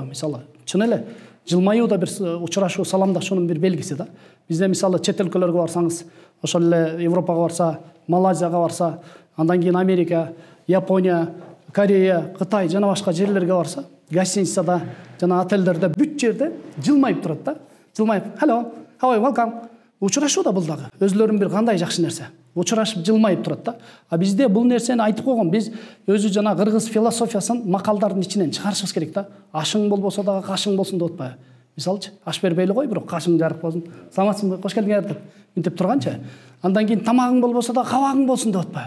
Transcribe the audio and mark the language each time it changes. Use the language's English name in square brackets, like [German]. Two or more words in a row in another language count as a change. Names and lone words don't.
[Kyrgyz] Мисалы чын эле жылмаюу да бир учурашуу, саламдашуунун бир белгиси да. Бизде мисалы чет өлкөлөргө барсаңыз, ошол эле Европага барса, Малайзияга барса, андан кийин Америка, Япония, Корея, Кытай жана башка жерлерге барса, гостиницада жана отелдерде бүт жерде жылмайып турат да. Жылмайып, [English] hello, how are you, welcome. [Kyrgyz] Учурашуу да бул дагы өзлөрүнүн бир кандай жакшы нерсе. Учурашып жылмайып турат да. А бизде бул нерсени айтып койгон, биз өзү жана кыргыз философиясын макалдардын ичинен чыгарышыбыз керек да. Ашың болбосо дагы кашың болсун деп атпайбы? Мисалчы, аш бербей эле кой, бирок кашың жарык болсун. Саламатсыңбы, кош келдиңер деп мынтип турганчы. Андан кийин тамагың болбосо да кабагың болсун деп атпайбы?